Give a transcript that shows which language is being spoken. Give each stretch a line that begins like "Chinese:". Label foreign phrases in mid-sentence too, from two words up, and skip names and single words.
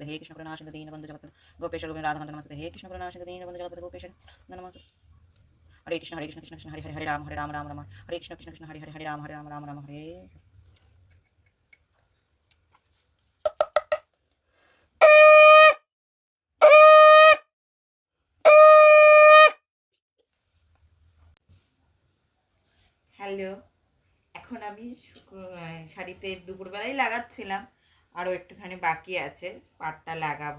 Sanskrit: हे कृष्ण करुणा सिंधु दीनबंधु जगत्पते गोपेश गोविंद राधाकांत नमस्ते। हे कृष्ण करुणा सिंधु दीनबंधु जगत्पते गोपेश नमस्ते। हरे कृष्ण कृष्ण कृष्ण हरे हरे हरे राम राम राम हरे कृष्ण कृष्ण हरे हरे हरे राम राम राम हरे।
Bangla: হ্যালো, এখন আমি শাড়িতে দুপুরবেলাই লাগাচ্ছিলাম, আরও একটুখানি বাকি আছে, পাড়টা লাগাবো।